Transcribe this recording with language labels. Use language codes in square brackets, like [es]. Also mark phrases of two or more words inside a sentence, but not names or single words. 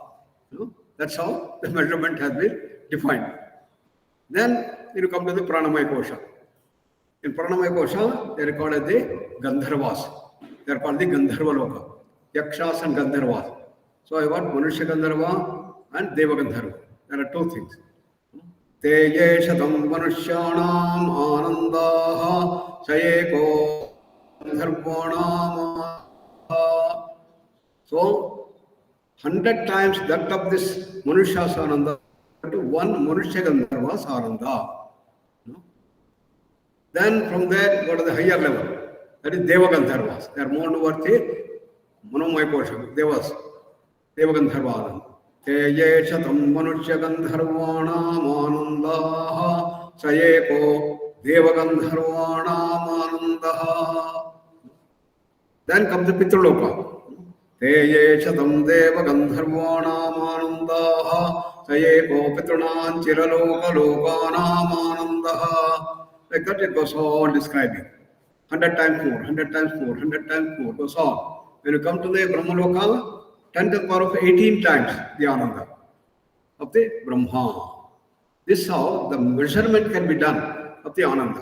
[en] That's how the measurement has been defined. Then you come to the Pranamaya Kosha. In Pranamaya Kosha, they are called as the Gandharvas. They are called the Gandharva Loka. Yakshas and Gandharvas. So I want Manushya Gandharva and Deva Gandharva. There are two things. [sa] ते येशतं मनुष्याणाम् आनन्दः सयेको गन्धर्वाणाम्. [en] So 100 times that of this Manushya Ananda to one Manushya Gandharva Ananda. Then from there go to the higher level. That is Deva Gandharvas. They are more worthy. Manomaya Kosha, Devas, Deva Gandharva. [sa] ते येशतं मनुष्य गन्धर्वाणाम् आनन्दः सयेको देव गन्धर्वाणाम् आनन्दः. [en] Then comes the Pitraloka. [sa] ते येशतं देव गन्धर्वाणाम् आनन्दः सयेको पितॄणां चिरलोक लोकानाम् आनन्दः. [en] Like that it goes on describing. 100 times more, 100 times more, 100 times more, goes on. When you come to the Brahmaloka, 10 to the power of 18 times the Ananda of the Brahma. This is how the measurement can be done of the Ananda.